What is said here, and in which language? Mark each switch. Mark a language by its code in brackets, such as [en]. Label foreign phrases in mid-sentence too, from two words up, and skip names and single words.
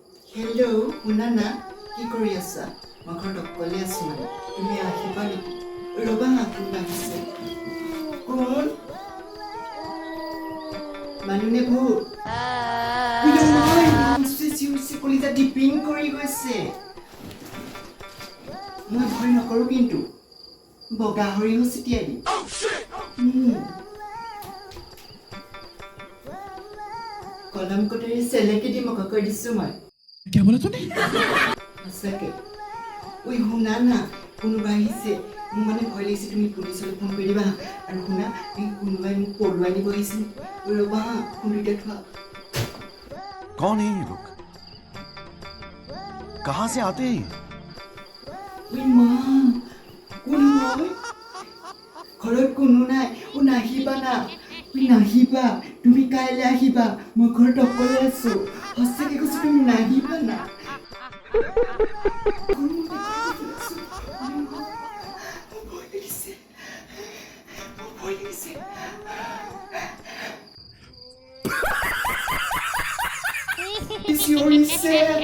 [as] হেল্ল' শুনা না কি কৰি আছা মই ঘৰত অকলে আছো মানে তুমি আহিবা নেকি ৰবা কোন আহিছে কোন মানুহে ভূত চিঞৰিছে কলিজা ডিপিং কৰি গৈছে মই ভয় নকৰো কিন্তু বগা সৰিয়হ ছিটিয়াই দিম কলম কটাৰী চেলেকি দি মকা কৈ দিছো মই [hi] क्या बोला तूने [as] সঁচাকে ঐ শুনা না কোনোবা আহিছে মোৰ মানে ভয় লাগিছে তুমি পুলিচলৈ ফোন কৰি দিবা আৰু শুনা এই কোনোবাই মোক পলুৱাই নিব আহিছে ৰবা খুন্দিতে থোৱা [hi] कौन है ये लोग कहां से आते हैं [as] ঐ মা কোন হয় ঘৰত কোনো নাই নাহিবা না নাহিবা তুমি কাইলৈ আহিবা মই ঘৰত অকলে আছো সঁচাকে কৈছো তুমি নাহিবা না চিঞৰিছে